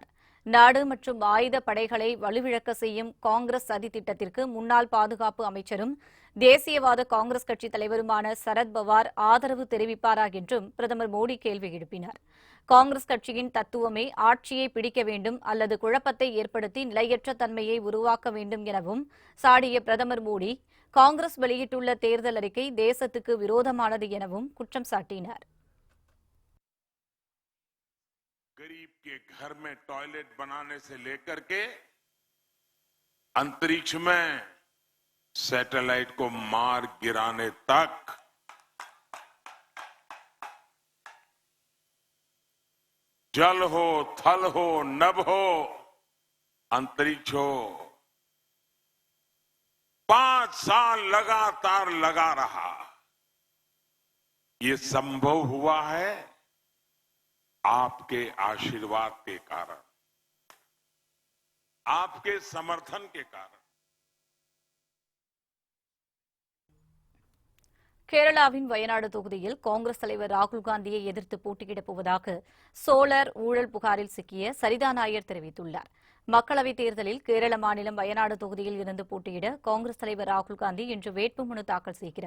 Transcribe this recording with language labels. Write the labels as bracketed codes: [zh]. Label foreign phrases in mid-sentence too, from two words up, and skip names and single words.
[ta] நாடு மற்றும் ஆயுத படைகளை வலுவிழக்க செய்யும் காங்கிரஸ் சதி திட்டத்திற்கு முன்னாள் பாதுகாப்பு அமைச்சரும் தேசியவாத காங்கிரஸ் கட்சித் தலைவருமான சரத் பவார் ஆதரவு தெரிவிப்பாரா என்றும் பிரதமர் மோடி கேள்வி எழுப்பினார். காங்கிரஸ் கட்சியின் தத்துவமே ஆட்சியை பிடிக்க வேண்டும் அல்லது குழப்பத்தை ஏற்படுத்தி நிலையற்ற தன்மையை உருவாக்க வேண்டும் எனவும் சாடிய பிரதமர் மோடி காங்கிரஸ் வெளியிட்டுள்ள தேர்தல் அறிக்கை தேசத்துக்கு விரோதமானது எனவும் குற்றம் சாட்டினார். [hi] गरीब के घर में टॉयलेट बनाने से लेकर के अंतरिक्ष में सैटेलाइट को मार गिराने तक जल हो, थल हो, नभ हो, अंतरिक्ष हो, 5 साल लगातार लगा रहा। ये संभव हुआ है आपके आशीर्वाद के कारण, आपके समर्थन के कारण। [ta] கேரளாவின் வயநாடு தொகுதியில் காங்கிரஸ் தலைவர் ராகுல் காந்தியை எதிர்த்து போட்டியிடப் போவதாக சோலார் ஊழல் புகாரில் சிக்கிய சரிதா நாயர் தெரிவித்துள்ளார். மக்களவைத் தேர்தலில் கேரள மாநிலம் வயநாடு தொகுதியில் இருந்து போட்டியிட காங்கிரஸ் தலைவர் ராகுல் காந்தி இன்று வேட்புமனு தாக்கல் செய்கிறார்.